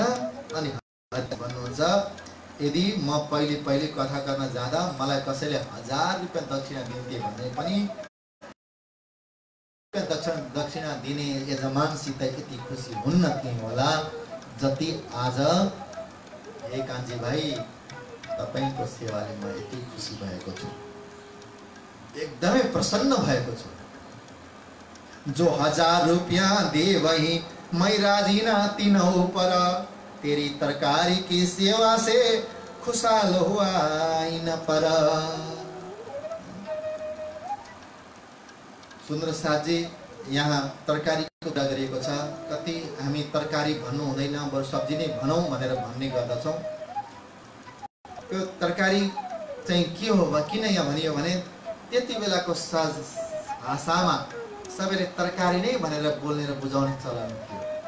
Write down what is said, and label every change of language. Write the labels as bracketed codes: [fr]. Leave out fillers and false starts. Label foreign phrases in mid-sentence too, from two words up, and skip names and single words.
[ne] अनि भन्नुहुन्छ, यदि म पहिले कथा गर्न जाँदा मलाई कसैले 1000 रुपियाँ दक्षिणा दिन्थे भने पनि दक्षिणा दिने यजमानसित यति खुसी हुन्न थिएँ होला जति आज हे कान्छी भाइ तपाईँको सेवाले म यति खुसी भएको छु, एकदमै प्रसन्न भएको छु। [hi] जो 1000 रुपया दे वही मैं राजी ना तीनों पर, तेरी तरकारी की सेवा से खुशहाल हुआ इन पर। [ne] सुन्दर साथजी, यहाँ तरकारीको कुरा गरिएको छ। कति हामी तरकारी भन्नु हुँदैन, बरु सब्जी नै भनौँ भनेर भन्ने गर्दछौँ। त्यो तरकारी चाहिँ के हो, किन यहाँ भनियो भने त्यति बेलाको भाषामा सबैले तरकारी नै भनेर बोल्ने र बुझाउने चलन थियो।